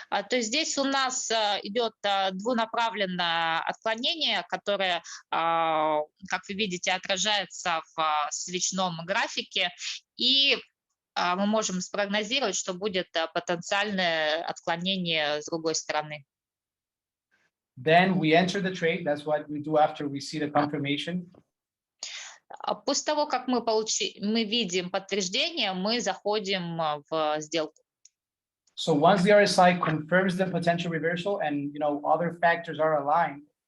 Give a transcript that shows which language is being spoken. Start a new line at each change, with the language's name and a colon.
Russian: То есть здесь у нас идет двунаправленное отклонение, которое, как вы видите, отражается в свечном графике, и мы можем спрогнозировать, что будет потенциальное отклонение с другой стороны.
English: Then we enter the trade. That's what we do after we see the confirmation.
Russian: После того, как мы видим подтверждение, мы заходим в сделку.
English: So once the RSI confirms the potential reversal and other factors are aligned,